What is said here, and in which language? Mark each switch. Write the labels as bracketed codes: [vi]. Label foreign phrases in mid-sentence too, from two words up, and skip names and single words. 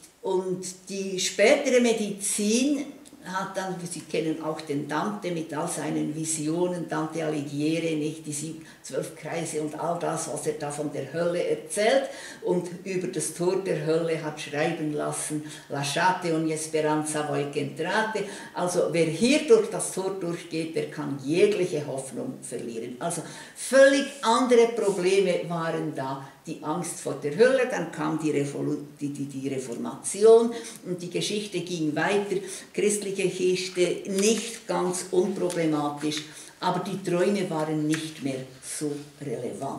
[de] Und die spätere Medizin hat dann, Sie kennen auch den Dante mit all seinen Visionen, Dante Alighieri, nicht, die 12 Kreise und all das, was er da von der Hölle erzählt und über das Tor der Hölle hat schreiben lassen, [it] lasciate ogni speranza voi che entrate, [de] also wer hier durch das Tor durchgeht, der kann jegliche Hoffnung verlieren. Also völlig andere Probleme waren da, die Angst vor der Hölle, dann kam die Reformation und die Geschichte ging weiter, christliche Geschichte nicht ganz unproblematisch, aber die Träume waren nicht mehr so relevant.